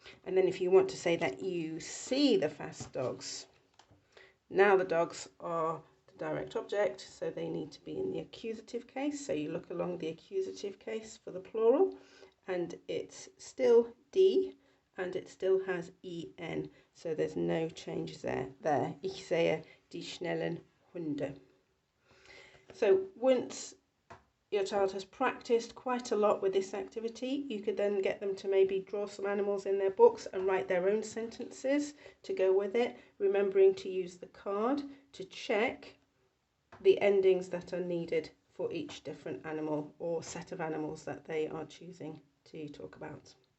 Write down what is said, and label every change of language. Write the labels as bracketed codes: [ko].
[en] And then if you want to say that you see the fast dogs, now the dogs are the direct object, so they need to be in the accusative case. So you look along the accusative case for the plural, and it's still D, and it still has en, so there's no change there. [de] Ich sehe die schnellen Hunde. [en] So once your child has practiced quite a lot with this activity, you could then get them to maybe draw some animals in their books and write their own sentences to go with it, remembering to use the card to check the endings that are needed for each different animal or set of animals that they are choosing to talk about.